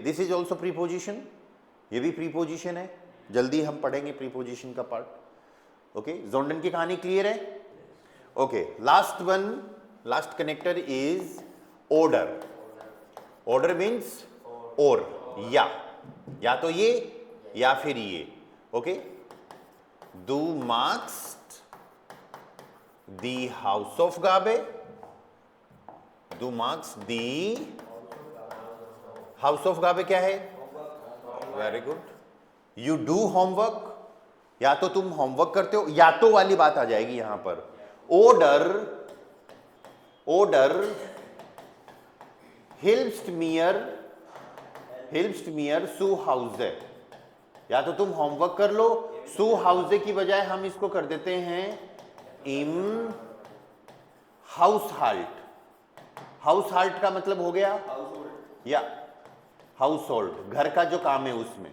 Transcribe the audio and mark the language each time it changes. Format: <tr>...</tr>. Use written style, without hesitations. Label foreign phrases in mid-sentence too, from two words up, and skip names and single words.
<en>this is also preposition,</en> <hi>ये भी प्रीपोजिशन है, जल्दी हम पढ़ेंगे प्रीपोजिशन का पार्ट।</hi> <en>ओके, जोंडन</en> <hi>की कहानी</hi> <en>क्लियर है? ओके, last one, last connector is ऑर्डर.</en> <hi>ऑर्डर मीन्स और, या तो ये या फिर ये. ओके,</hi> <de>du magst die Hausaufgabe. Du magst die Hausaufgabe</de> <hi>क्या है?</hi> <en>very good. you do homework,</en> <hi>या तो तुम होमवर्क करते हो, या तो वाली बात आ जाएगी यहां पर.</hi> <de>oder, oder hilfst mir zu Hause.</de> <hi>या तो तुम होमवर्क कर लो,</hi> <de>zu Hause</de> <hi>की बजाय हम इसको कर देते हैं</hi> <de>im Haushalt.</de> <hi>हाउसहाल्ट का मतलब हो गया या</hi> <en>house hold,</en> <hi>घर का जो काम है उसमें.</hi>